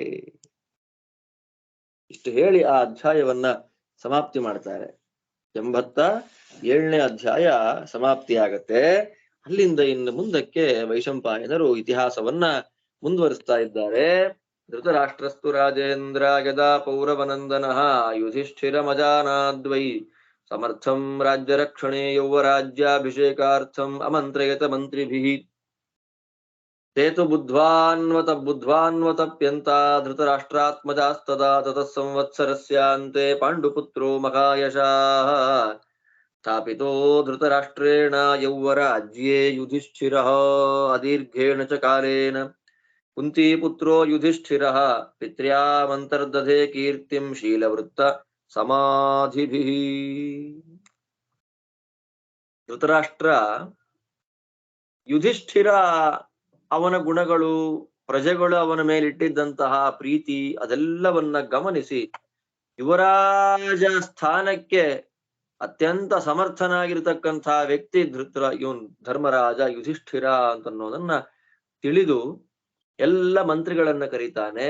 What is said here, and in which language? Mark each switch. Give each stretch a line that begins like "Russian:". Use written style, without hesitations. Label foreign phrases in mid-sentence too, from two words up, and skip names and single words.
Kannada: ಇಷ್ಟು ಹೇಳಿ ಆ ಅಧ್ಯಾಯವನ್ನ ಸಮಾಪ್ತಿ ಮಾಡ್ತಾರೆ. 87ನೇ ಅಧ್ಯಾಯ ಸಮಾಪ್ತಿಯಾಗತ್ತೆ. ಅಲ್ಲಿಂದ ಇನ್ನು ಮುಂದಕ್ಕೆ ವೈಶಂಪಾಯನರು ಇತಿಹಾಸವನ್ನ ಮುಂದುವರಿಸ್ತಾ ಇದ್ದಾರೆ.
Sanskrit: ಧೃತರಾಷ್ಟ್ರಸ್ತು ರಾಜೇಂದ್ರ ಯದಾ ಪೌರವನಂದನಃ ಯುಧಿಷ್ಠಿರಮಜಾನಾದ್ವೈ ಸಮರ್ಥಂ ರಾಜ್ಯರಕ್ಷಣೆ ಯೌವರಾಜ್ಯಾಭಿಷೇಕಾರ್ಥಂ ಅಮಂತ್ರಯತ ಮಂತ್ರಿಭಿಃ ತೇತು ಬುದ್ಧ್ವಾನ್ವತಪ್ಯಂತ ಧೃತರಾಷ್ಟ್ರಾತ್ಮಜಾಸ್ತದಾ ತತಃ ಸಂವತ್ಸರಸ್ಯಾಂತೆ ಪಾಂಡುಪುತ್ರೋ ಮಹಾಯಶಾಃ ಸ್ಥಾಪಿತೋ ಧೃತರಾಷ್ಟ್ರೇಣ ಯೌವರಾಜ್ಯೇ ಯುಧಿಷ್ಠಿರಃ ಅದೀರ್ಘೇಣ ಚ ಕಾಲೇನ ಕುಂತೀಪುತ್ರೋ ಯುಧಿಷ್ಠಿರಃ ಪಿತ್ರ್ಯಾಮಂತರ್ದಧೆ ಕೀರ್ತಿಂ ಶೀಲವೃತ್ತ ಸಮಾಧಿಭಿಃ.
Kannada: ಧೃತರಾಷ್ಟ್ರ ಯುಧಿಷ್ಠಿರ ಅವನ ಗುಣಗಳು, ಪ್ರಜೆಗಳು ಅವನ ಮೇಲಿಟ್ಟಿದ್ದಂತಹ ಪ್ರೀತಿ ಅದೆಲ್ಲವನ್ನ ಗಮನಿಸಿ ಯುವರಾಜ ಸ್ಥಾನಕ್ಕೆ ಅತ್ಯಂತ ಸಮರ್ಥನಾಗಿರ್ತಕ್ಕಂತಹ ವ್ಯಕ್ತಿ ಇವನ್ ಧರ್ಮರಾಜ ಯುಧಿಷ್ಠಿರ ಅಂತನ್ನೋದನ್ನ ತಿಳಿದು ಎಲ್ಲ ಮಂತ್ರಿಗಳನ್ನ ಕರೀತಾನೆ.